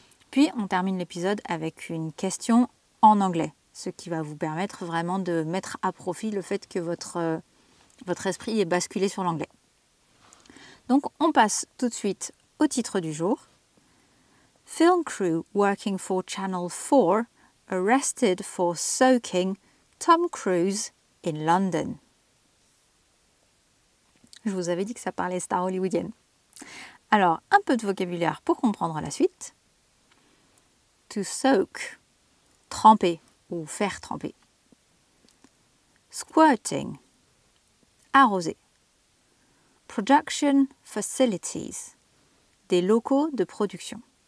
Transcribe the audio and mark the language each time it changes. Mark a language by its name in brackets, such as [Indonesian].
[French] Puis on termine l'épisode avec une question en anglais, ce qui va vous permettre vraiment de mettre à profit le fait que votre esprit est basculé sur l'anglais. Donc on passe tout de suite au titre du jour. [English] Film crew working for Channel 4 arrested for soaking Tom Cruise in London. [French] Je vous avais dit que ça parlait star hollywoodienne. Alors, un peu de vocabulaire pour comprendre la suite. To soak, tremper ou faire tremper. Squirting, arroser. Production facilities, des locaux de production.